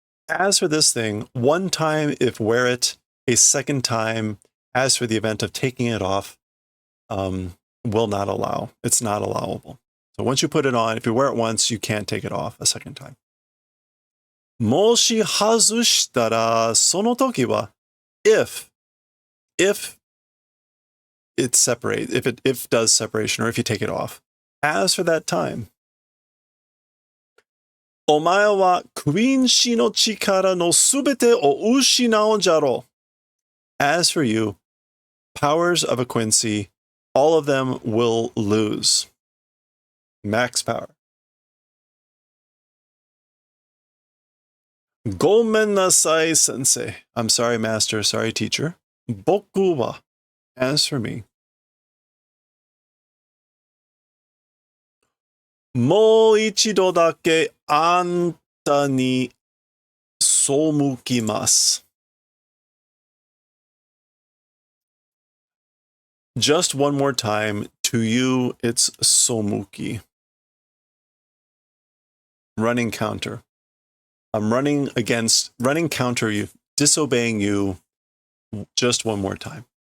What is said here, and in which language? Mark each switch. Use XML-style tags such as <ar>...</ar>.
<en>As for this thing, one time if wear it, a second time, as for the event of taking it off, will not allow. It's not allowable. So once you put it on, if you wear it once, you can't take it off a second time.</en> <ja>もし外したら、その時は、</ja> <en>if it separates, if does separation, or if you take it off. As for that time,</en> <ja>お前はクイーン氏の力のすべてを失うじゃろう。</ja> <en>As for you, powers of a Quincy, all of them will lose. Max power.</en> <ja>ごめんなさい、先生.</ja> <en>I'm sorry, master. Sorry, teacher.</en> <ja>僕は</ja> <en>As for me,</en> <ja>もう一度だけあんたに背きます。</ja> <en>Just one more time, to you it's somuki. Running counter. I'm running counter you, disobeying you just one more time.</en>